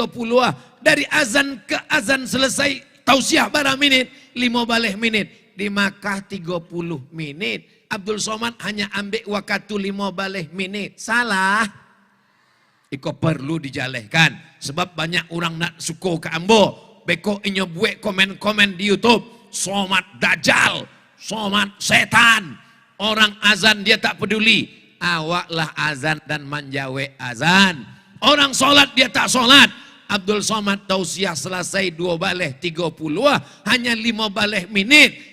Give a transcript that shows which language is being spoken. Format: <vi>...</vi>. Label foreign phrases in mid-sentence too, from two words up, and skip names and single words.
<id>Dari azan ke azan selesai, tausiah bara menit, 5 baleh menit. Di Makkah 30 menit. Abdul Somad hanya ambil waktu 5 baleh menit.</id> <min>Salah. Iko perlu dijalehkan. Sebab banyak orang nak suka ke ambo. Beko inyo buat komen-komen di YouTube.</min> <id>Somad dajjal. Somad setan.</id> <min>Orang azan dia tak peduli. Awaklah azan dan menjawe azan.</min> <id>Orang solat dia tak solat. Abdul Somad tausiah selesai 2 baleh 30, hanya 5 baleh menit.</id>